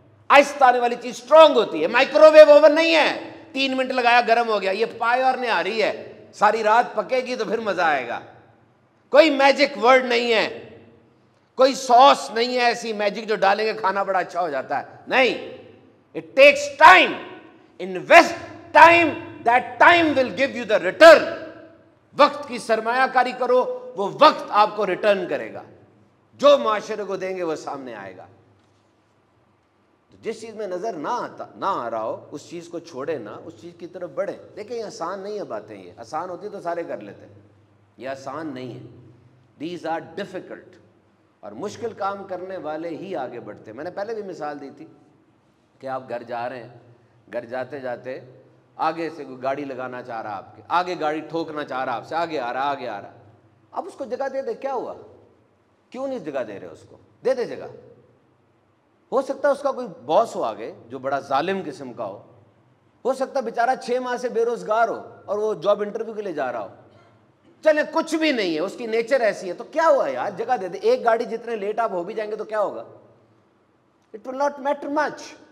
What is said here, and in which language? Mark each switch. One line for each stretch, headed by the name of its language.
Urdu: آہستہ آنے والی چیز اسٹرانگ ہوتی ہے. مائکرو ویو اوون نہیں ہے, 3 منٹ لگایا گرم ہو گیا. یہ پائے اور نے آ رہی ہے, ساری رات پکے گی تو پھر مزہ آئے گا. کوئی میجک ورڈ نہیں ہے, کوئی سوس نہیں ہے ایسی میجک جو ڈالیں گے کھانا بڑا اچھا ہو جاتا ہے. نہیں,
English: It takes time. Invest time, that time will give you the return.
Urdu: وقت کی سرمایہ کاری کرو, وہ وقت آپ کو ریٹرن کرے گا. جو معاشرے کو دیں گے وہ سامنے آئے گا. جس چیز میں نظر نہ آ رہا ہو اس چیز کو چھوڑے نہ, اس چیز کی طرف بڑھیں. دیکھیں یہ آسان نہیں ہے باتیں, یہ آسان ہوتی تو سارے کر لیتے, یہ آسان نہیں ہے.
English: these are difficult,
Urdu: اور مشکل کام کرنے والے ہی آگے بڑھتے. میں نے پہلے بھی مثال دی تھی کہ آپ گھر جا رہے ہیں, گھر جاتے جاتے آگے سے کوئی گاڑی لگانا چاہ رہا, آپ کے آگے گاڑی ٹھوکنا چاہ رہا, آپ سے آگے آ رہا. اب اس کو جگہ دے دے, کیا ہوا, کیوں نہیں جگہ دے رہے اس کو, دے دے جگہ. ہو سکتا ہے اس کا کوئی باس ہو آگے جو بڑا ظالم قسم کا ہو سکتا ہے بیچارہ 6 ماہ سے بے روزگار ہو اور وہ جاب انٹرویو کے لیے جا رہا ہو. چلے کچھ بھی نہیں ہے, اس کی نیچر ایسی ہے, تو کیا ہوا یار, جگہ دے دے. ایک گاڑی جتنے لیٹ آپ ہو بھی جائیں گے تو کیا ہوگا,
English: It will not matter much.